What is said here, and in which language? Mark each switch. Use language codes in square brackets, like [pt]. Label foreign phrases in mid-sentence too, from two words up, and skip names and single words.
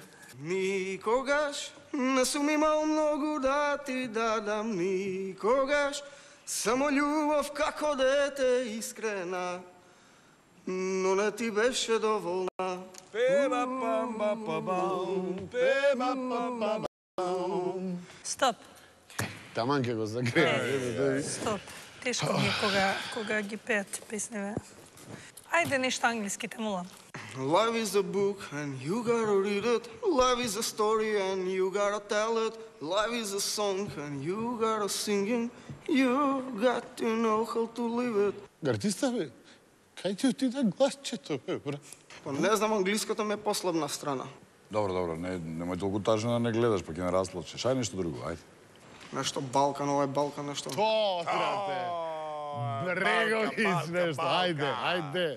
[mk] Никогаш не сум имал многу да ти дадам, никогаш само љубов како дете искрена, но не ти беше доволна. Пеба памба пабам, пеба памба пабам. Стоп. Таман ќе го загреме. Стоп. Тешко ми е кога ги пеат песневе. Ајде нешто англиски, те молам. [en] Life is a book and you gotta read it. Life is a story and you gotta tell it. Life is a song and you gotta sing it. You got to know how to live it. [mk] Гардиста, бе, кај ти отида гласчето, бе, брат? Па не знам, англиската ме е послабна страна. Добро, немој толку тажно да не гледаш, па ќе не расплачеш. Ајде нешто друго, ајде. Нешто Балкан, ова е Балкан, нешто. Брате! Бреговиќ нешто, ајде.